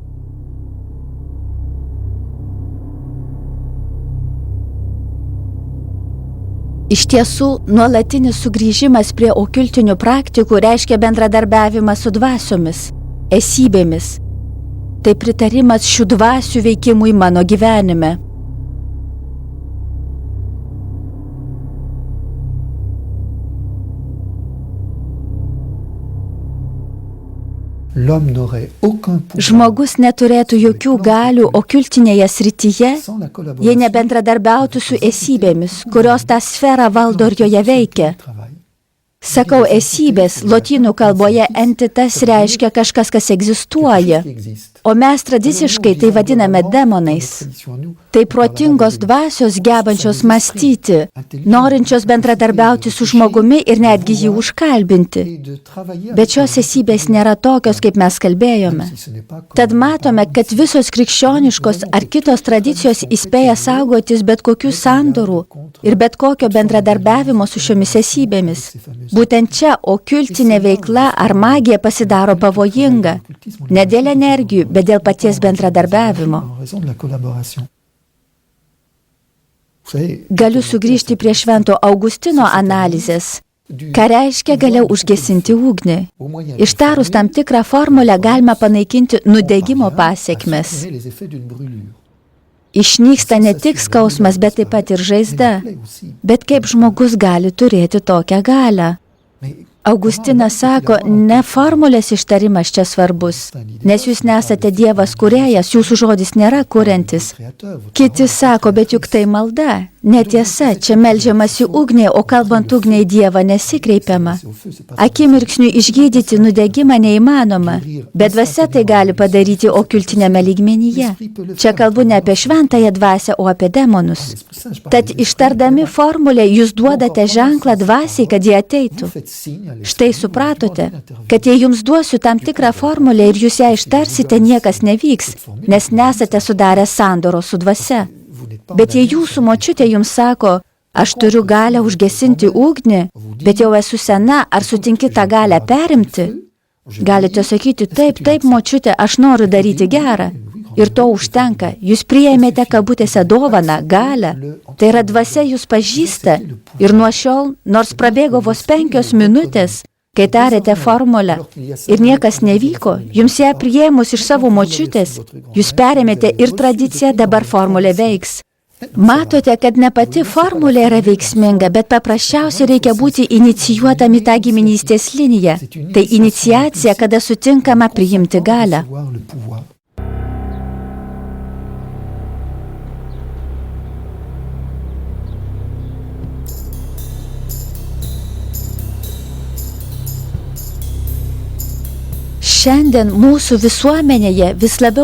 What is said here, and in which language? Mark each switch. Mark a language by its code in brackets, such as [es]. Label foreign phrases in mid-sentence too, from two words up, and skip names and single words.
[lt] Iš tiesų, nuolatinis sugrįžimas prie okultinių praktikų reiškia bendradarbiavimą su dvasiomis, esybėmis. Tai pritarimas šių dvasių veikimui mano gyvenime. [fr] L'homme n'aurait aucun pouvoir [lt] Žmogus neturėtų jokių galių okultinėje srityje, [fr] sans la [lt] jei [fr] collaboration [lt] nebendradarbiautų su esybėmis, kurios tą sferą valdo ir joje veikia. [fr] du travail. [lt] Sakau esybės, lotynų kalboje entitas reiškia kažkas, kas egzistuoja, [fr] Qui existe. [lt] o mes tradiciškai tai vadiname demonais. [fr] Tradition, nous, [lt] Tai protingos dvasios gebančios mąstyti, norinčios bendradarbiauti su žmogumi ir netgi jį užkalbinti. [fr] et de travailler [lt] Bet šios esybės nėra tokios, kaip mes kalbėjome. [fr] si ce n'est pas comme [lt] Tad matome, kad visos krikščioniškos ar kitos tradicijos įspėja saugotis bet kokių sandorų ir bet kokio bendradarbiavimo su šiomis esybėmis. Būtent čia okultinė veikla ar magija pasidaro pavojinga. Ne dėl energijų, bet dėl paties bendradarbiavimo. [fr] en raison de la collaboration. Vous savez, [lt] Galiu sugrįžti prie Švento Augustino analizės. Ką reiškia galia užgesinti ugnį? [fr] au moyen [lt] Ištarus tam tikrą formulę galima panaikinti nudegimo pasiekmes. [fr] assumer les effets d'une brûlure. [lt] Išnyksta ne tik skausmas, bet taip pat ir žaizda. [fr] Plaît aussi. [lt] Bet kaip žmogus gali turėti tokią galią? [fr] Mais [lt] Augustinas sako, ne formulės ištarimas čia svarbus, nes jūs nesate Dievas kūrėjas, jūsų žodis nėra kuriantis. [fr] créateur, votre [lt] Kiti sako, bet juk tai malda. Netiesa, čia meldžiamasi ugniai, o kalbant ugniai Dievą nesikreipiama. [fr] c'est au feu, c'est pas [lt] Akimirksniui išgydyti nudegimą neįmanoma, bet dvasia tai gali padaryti okultinėme lygmenyje. Čia kalbu ne apie šventąją dvasią, o apie demonus. [fr] l'Esprit Saint, je parle [lt] Tad de- ištardami formulę jūs duodate ženklą dvasiai, kad jie ateitų. [fr] Vous faites signe à l'esprit [lt] Štai supratote, kad jei jums duosiu tam tikrą formulę ir jūs ją ištarsite, niekas nevyks, nes nesate sudarę sandoro su dvasia. [fr] vous n'êtes pas [lt] Bet jei jūsų močiutė jums sako, aš turiu galę užgesinti ugnį, bet jau esu sena, ar sutinki tą galę perimti? Galite sakyti, taip, močiutė, aš noriu daryti gerą. Ir to užtenka. Jūs priėmėte kabutėse dovaną, galę. Tai yra dvasia jūs pažįsta. Ir nuo šiol, nors prabėgo vos 5 minutės, kai tarėte formulę ir niekas nevyko, jums ją priėmus iš savo močiutės, jūs perėmėte ir tradiciją, dabar formulė veiks. Matote, kad ne pati formulė yra veiksminga, bet paprasčiausiai reikia būti inicijuotam į tą giminystės liniją. Tai iniciacija, kada sutinkama priimti galę. [fr] recevoir le pouvoir. [lt] Šiandien mūsų visuomenėje vis labiau